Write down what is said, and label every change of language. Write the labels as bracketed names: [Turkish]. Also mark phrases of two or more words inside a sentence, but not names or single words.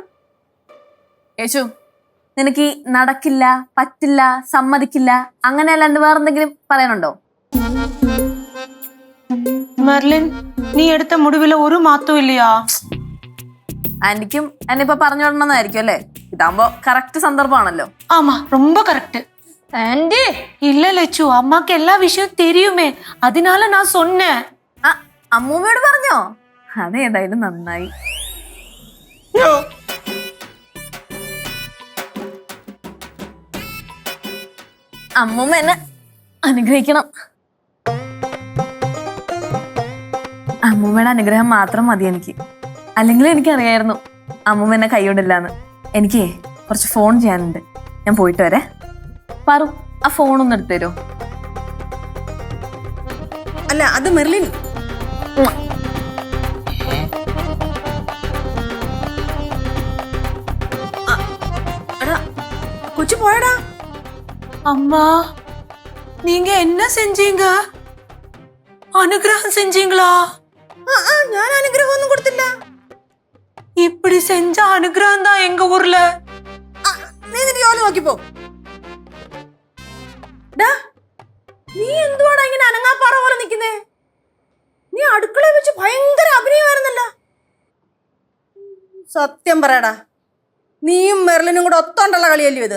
[Malayalam] യേശു, നിനക്ക് ഈ നടക്കില്ല, പറ്റില്ല, സമ്മതിക്കില്ല അങ്ങനെ അല്ലാണ്ട് വേറെന്തെങ്കിലും പറയാനുണ്ടോ? മെർലിൻ, നീ എടുത്ത മുടിവില് ഒരു മാറ്റവും ഇല്ലയാ? ആന്റിക്കും എന്നെ ഇപ്പൊ പറഞ്ഞു വിടണമെന്നായിരിക്കും അല്ലേ? ഇതാകുമ്പോ കറക്റ്റ് സന്ദർഭമാണല്ലോ. [Tamil] ஆமா, ரொம்ப கரெக்ட். [Malayalam] ആന്റി [Tamil] இல்ல லட்சு, அம்மாக்கு எல்லா விஷயம் தெரியுமே, அதனால நான் சொன்னேன். [Malayalam] അമ്മൂമ്മയോട് പറഞ്ഞോ? അതേതായാലും നന്നായി. അമ്മൂമ്മ എന്നെ അനുഗ്രഹിക്കണം. അമ്മൂമ്മയുടെ അനുഗ്രഹം മാത്രം മതി എനിക്ക്. അല്ലെങ്കിൽ എനിക്കറിയായിരുന്നു അമ്മൂമ്മ എന്നെ കൈകൊണ്ടില്ലാന്ന്. എനിക്ക് കുറച്ച് ഫോൺ ചെയ്യാനുണ്ട്, ഞാൻ പോയിട്ട് വരെ. പറു, ആ ഫോണൊന്നും എടുത്തു തരുമോ? അല്ല, അത് മെർലിൻ. കൊച്ചു പോയടാ. [Tamil] அம்மா, நீங்க என்ன செஞ்சீங்க? அனுகிரகம் செஞ்சீங்களா? [Malayalam] ഞാൻ അനുഗ്രഹം ഒന്നും കൊടുത്തില്ല. [Tamil] இப்படி செஞ்ச அனுகிரகம் தான் எங்க ஊர்ல. [Malayalam] നീ നിന്റെ ജോലി നോക്കിപ്പോ. നീ എന്തുവാടാ ഇങ്ങനെ അനങ്ങാപ്പാറ പോലെ നിൽക്കുന്നേ? നീ അടുക്കളയിൽ വെച്ച് ഭയങ്കര അഭിനയമായിരുന്നല്ലോ. സത്യം പറയടാ, നീയും മെർലിനും കൂടെ ഒത്തോണ്ടുള്ള കളിയല്ലോ ഇത്?